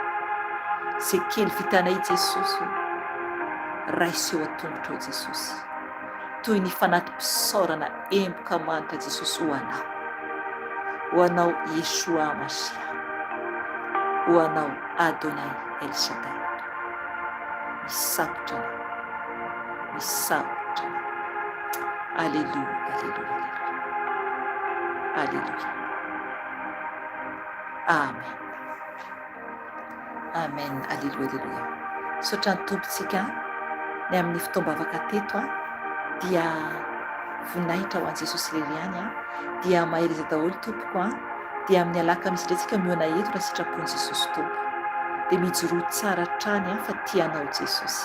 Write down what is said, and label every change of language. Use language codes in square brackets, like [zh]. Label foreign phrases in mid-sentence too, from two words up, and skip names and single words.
[mg] Zay kely vitanay Jesosy, raiso eo atongotra ao Jesosy, toy ny fanatim-pisaorana emboka manitra Jesosy ho anao, ho anao Yeshua Masia, ho anao Adonai El Shaddai. Misaotra anao, misaotra anao. Alléluia, alléluia, alléluia, alléluia. Amen, amen, alléluia, alléluia. Misaotra ny tompontsika ny amin'ny fitaombavaka teto dia voninahitra ho an'i Jesosy Leliany dia mahery izy daholo tompoko dia amin'ny alakamisy indray mioana eto raha sitrapon'i Jesosy tompo dia mijoroho tsara hatrany fa tianao Jesosy.